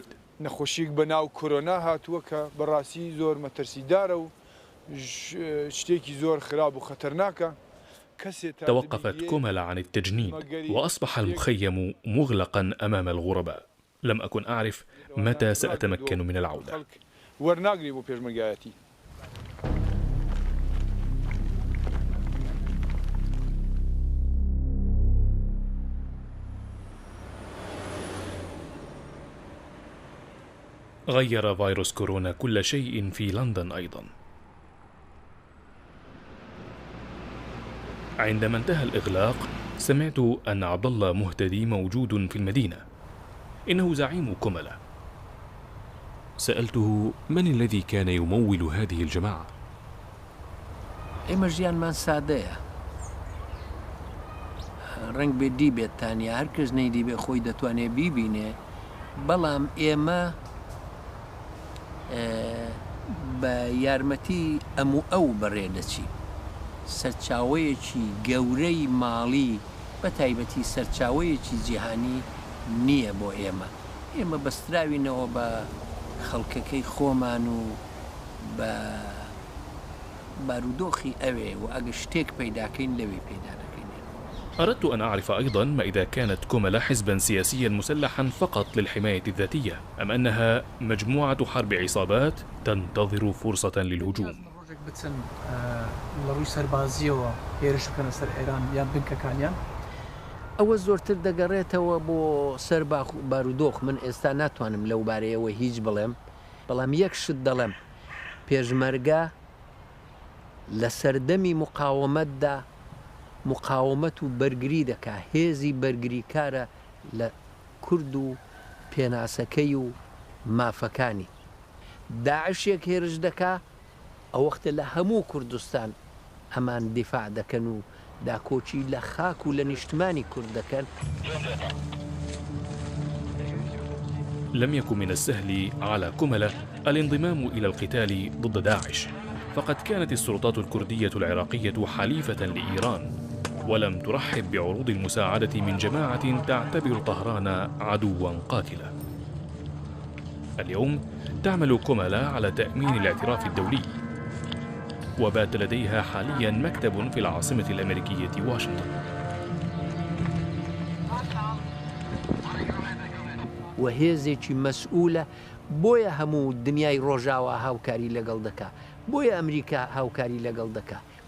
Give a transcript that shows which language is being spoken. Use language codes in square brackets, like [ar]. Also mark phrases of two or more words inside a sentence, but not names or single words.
[ckb] نەخۆشیک بەناو کۆرۆنا هاتووە کە بەڕاستی زۆر مەترسیدارە و شتێکی زۆر خراپ و خەتەرناکە. [ar] توقفت كوملا عن التجنيد وأصبح المخيم مغلقا أمام الغرباء. لم أكن أعرف متى سأتمكن من العودة. [ckb] وەرناگری بۆ پێشمەرگایەتی. [ar] غير فيروس كورونا كل شيء في لندن أيضا. عندما انتهى الإغلاق سمعت أن عبد الله مهتدي موجود في المدينة، إنه زعيم كوملا. سألته من الذي كان يمول هذه الجماعة؟ [ckb] ئێمە ژیانمان سادەیە ڕنگ بێ دی بێت تانیا هەر کەس نەیدی بێ خۆی دەتوانێت بیبینێ، بەڵام ئێمە بە یارمەتی ئەموو ئەو بەڕێ دەچین. سەرچاوەیەکی گەورەی ماڵی بە تایبەتی سەرچاوەیەکی جیهانی نییە بۆ ئێمە. ئێمە بەستراوینەوە بە خەڵکەکەی خۆمان و بە بارودۆخی ئەوێ و ئەگە شتێک پەیداکەین لەوێ پەیدا دەکەین. [ar] أردت أن أعرف أيضا ما إذا كانت كوملا حزبا سياسيا مسلحا فقط للحماية الذاتية أم أنها مجموعة حرب عصابات تنتظر فرصة للهجوم. [ckb] ئەوە زۆرتر دەگەڕێتەوە بۆ سەر بارودۆخ. من ئێستا ناتوانم لەو بارەیەوە هیچ بڵێم، بەڵام یەک شت دەڵێم، پێشمەرگە لە سەردەمی مقاومەتدا مقاومەت و بەرگری دەکا، هێزی بەرگری کارە لە کورد و پێناسەکەی و مافەکانی. داعشێک هێرش دەکا ئەو وەختە لە هەموو کوردستان ئەمان دیفاع دەکەن و داکۆچی لە خاک و لە نیشتمانی کورد دەکەن. [ar] لم يكن من السهل على كوملا الانضمام إلى القتال ضد داعش، فقد كانت السلطات الكردية العراقية حليفة لإيران، ولم ترحب بعروض المساعدة من جماعة تعتبر طهران عدوا قاتلا. اليوم تعمل كوملا على تأمين الاعتراف الدولي، وبات لديها حاليا مكتب في العاصمة الأمريكية واشنطن. [ckb] وهێزێکی مەسئولە بۆیە هەموو دنیای ڕۆژاوە هاوکاری لەگەڵ دەکا، بۆیە ئەمریکا هاوکاری لەگەڵ دەکا.